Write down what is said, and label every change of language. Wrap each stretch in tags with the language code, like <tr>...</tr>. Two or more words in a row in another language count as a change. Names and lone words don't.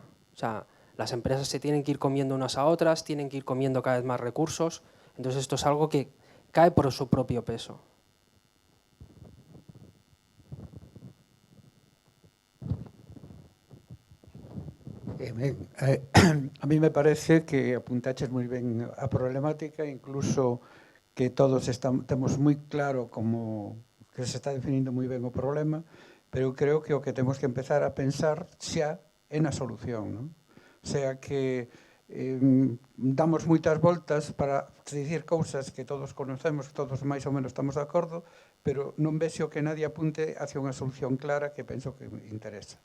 <es>O sea, las empresas se tienen que ir comiendo unas a otras, tienen que ir comiendo cada vez más recursos, entonces esto es algo que cae por su propio peso. A mí me parece que</es> <gl>apuntaches moi ben a problemática, incluso que todos temos moi claro como que se está definindo moi ben o problema, pero creo que o que temos que empezar a pensar xa é na solución, non?</gl> <es>O sea que</es> <gl>damos moitas voltas para dicir cousas que todos conocemos, que todos máis ou menos estamos de acordo, pero non vexo que nadie apunte hacia unha solución clara que penso que me interesa.</gl>